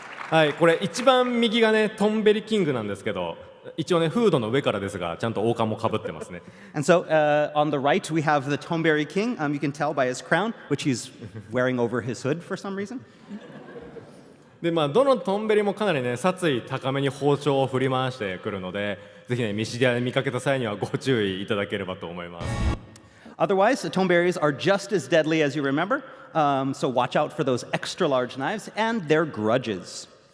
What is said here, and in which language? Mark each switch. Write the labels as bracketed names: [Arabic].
[Japanese] はい、これ一番右がねトンベリキングなんですけど、一応ねフードの上からですがちゃんと王冠もかぶってますね。 [English] And so on the right we have the Tonberry King. You can tell by his crown, which he's wearing over his hood for some reason. [Japanese] でどのトンベリもかなりね殺意高めに包丁を振り回してくるので、ぜひねミシディアで見かけた際にはご注意いただければと思います。 [English] Otherwise, the Tonberries are just as deadly as you remember, so watch out for those extra large knives and their grudges.